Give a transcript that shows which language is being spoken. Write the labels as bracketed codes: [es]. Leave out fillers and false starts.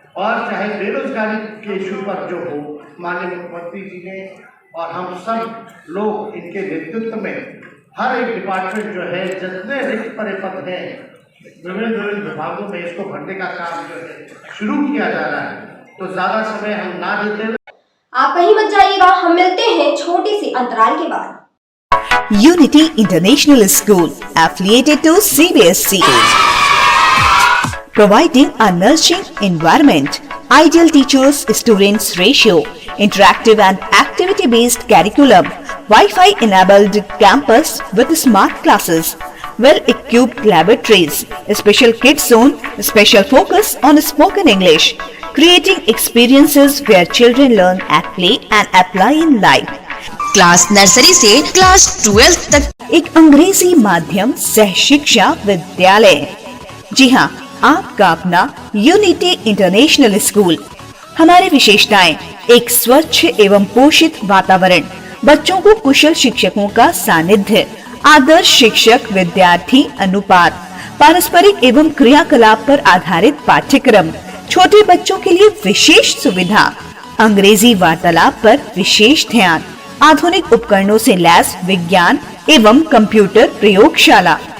[hi] और चाहे बेरोजगारी के इशू पर जो हो, माननीय मुख्यमंत्री जी ने और हम सब लोग इनके नेतृत्व में हर एक डिपार्टमेंट जो है जितने रिक्त पड़े पद हैं विभिन्न विभागों में, इसको भरने का काम जो है शुरू किया जा रहा है। तो ज्यादा समय हम ना देते हुए आप कहीं मत जाइएगा, हम मिलते हैं छोटे से अंतराल के बाद। [en] Unity International School, affiliated to CBSE, providing a nurturing environment, ideal teachers students ratio, interactive and activity based curriculum, Wi-Fi enabled campus with smart classes, well equipped laboratories, special kids zone, special focus on spoken English, creating experiences where children learn at play and apply in life. [hi] Class nursery से class 12 तक एक अंग्रेजी माध्यम सह शिक्षा विद्यालय। जी हाँ, आपका अपना यूनिटी इंटरनेशनल स्कूल। हमारी विशेषताएं: एक स्वच्छ एवं पोषित वातावरण, बच्चों को कुशल शिक्षकों का सानिध्य, आदर्श शिक्षक विद्यार्थी अनुपात, पारस्परिक एवं क्रियाकलाप पर आधारित पाठ्यक्रम, छोटे बच्चों के लिए विशेष सुविधा, अंग्रेजी वार्तालाप पर विशेष ध्यान, आधुनिक उपकरणों से लैस विज्ञान एवं कंप्यूटर प्रयोगशाला।